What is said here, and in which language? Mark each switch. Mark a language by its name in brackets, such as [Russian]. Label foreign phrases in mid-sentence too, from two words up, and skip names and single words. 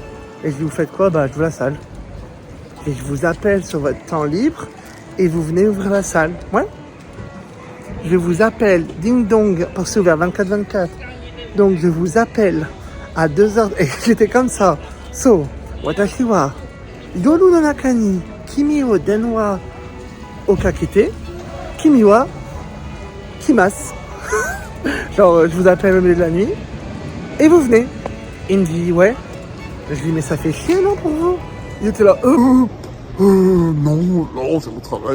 [French] Et je dis, vous faites quoi? Bah, je joue la salle. Et je vous appelle sur votre temps libre et vous venez ouvrir la salle. Ouais. je vous appelle, ding dong, parce que c'est ouvert 24-24. Donc je vous appelle à 2h, et j'étais comme ça. So, [Japanese] 私は、夜の中に、君を電話おかけて、君は、来ます. [French] Genre, je vous appelle au milieu de la nuit, et vous venez. Il me dit, ouais. Je lui dis, mais ça fait chier, non, pour vous? Il était là, non, c'est mon travail.